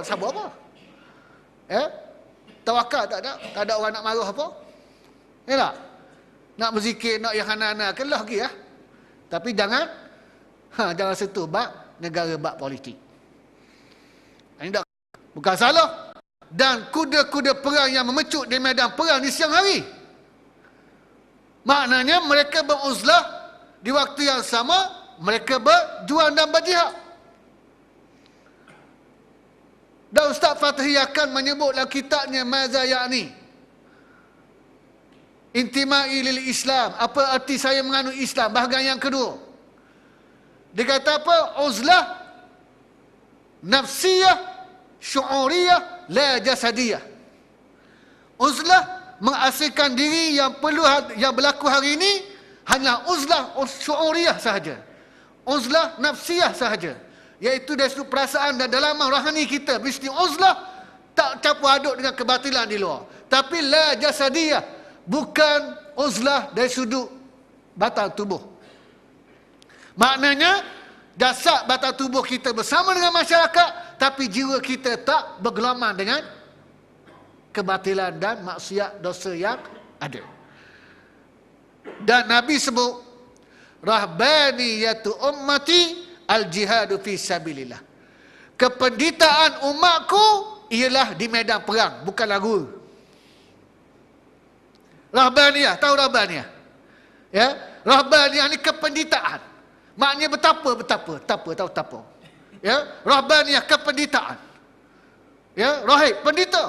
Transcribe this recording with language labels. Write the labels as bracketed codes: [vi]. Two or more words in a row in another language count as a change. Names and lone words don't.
[ms] Sabar apa? Tawakal tak ada. Tak ada orang nak marah apa? Ya tak? Nak berzikir, nak yang hana-hana, kelah lagi ya. Tapi jangan sentuh bab negara, bab politik. Ini tak, bukan salah. Dan kuda-kuda perang yang memecut di medan perang di siang hari. Maknanya mereka beruzlah, di waktu yang sama mereka berjuang dan berjihad. Dan Ustaz Fathi akan menyebut dalam kitabnya Maza Ya'ni Intimai lil Islam. Apa arti saya menganut Islam? Bahagian yang kedua. Dia kata apa? [ar] عزلة نفسية شعورية لا جسدية. [ms] Uzlah mengasingkan diri yang berlaku hari ini hanya [ar] عزلة شعورية [ms] sahaja. [ar] عزلة نفسية [ms] sahaja. Iaitu dari sudut perasaan dan dalaman rohani kita. Mesti uzlah, tak campur aduk dengan kebatilan di luar. Tapi [ar] لا جسدية, [ms] bukan uzlah dari sudut batang tubuh. Maknanya jasad batang tubuh kita bersama dengan masyarakat, tapi jiwa kita tak bergelaman dengan kebatilan dan maksiat dosa yang ada. Dan Nabi sebut [ar] رهبانية أمتي الجهاد في سبيل الله. [ms] Kependitaan umatku ialah di medan perang, bukan lagu. Rahbaniyah, tahu rahbaniyah? Ya, rahbaniyah ni kependitaan. Maknanya betapa. Ya, rahbaniyah kependitaan. Ya, rahib, pendeta.